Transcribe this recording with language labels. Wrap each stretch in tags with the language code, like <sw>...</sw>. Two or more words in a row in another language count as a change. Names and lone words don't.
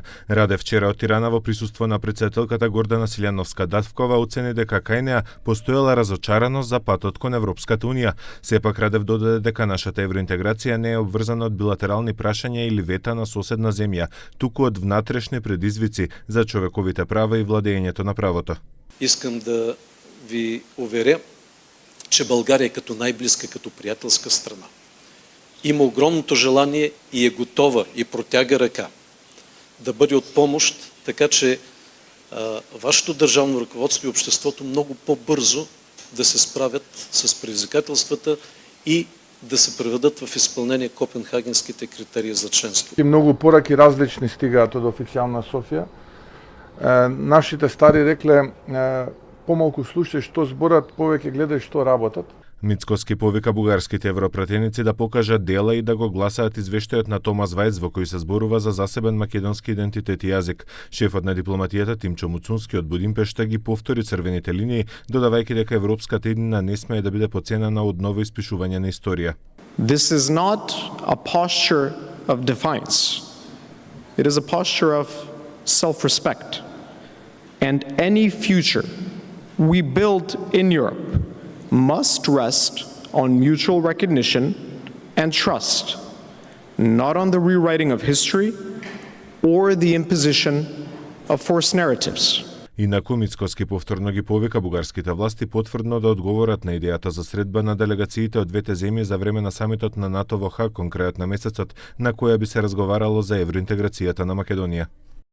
<mk>Радев вчера од Тирана во присуство на претседателката Гордана Силјановска-Даткова оцени дека кај неа постоела разочараност за патот кон Европската унија. Сепак Радев додаде дека нашата евроинтеграција не е обврзана од билатерални прашања или вета на соседна земја, туку од внатрешни предизвици за човековите права и владењето на правото.</mk> <bg>Искам да ви уверя, че България като най-близка, като приятелска страна има огромното желание и е готова и протяга ръка да бъде от помощ, така че вашето държавно ръководство и обществото много по-бързо да се справят с предизвикателствата и да се приведат в изпълнение копенхагенските критерии за членство.</bg> <mk>Много пораки различни стигаат од официјална Софија. Нашите стари рекле помалку слушај што зборат, повеќе гледај што работат. Мицкоски повика бугарските европратеници да покажат дела и да го гласаат извештајот на Томас Вајц во кој се зборува за засебен македонски идентитет и јазик. Шефот на дипломатијата Тимчо Муцунски од Будимпешта ги повтори црвените линии, додавајќи дека европската иднина не смее да биде поценена од ново испишување на историја.</mk> <en>This is not a posture of defiance. It is a posture of self-respect. And any future we build in Europe must rest on mutual recognition and trust, not on the rewriting of history or the imposition of forced narratives.</en> <mk>Инаку Мицкоски повторно ги повика бугарските власти потврдно да одговорат на идејата за средба на делегациите од двете земји за време на самитот на НАТО во Хаг кон крајот на месецот, на која би се разговарало за евроинтеграцијата на Македонија.</mk>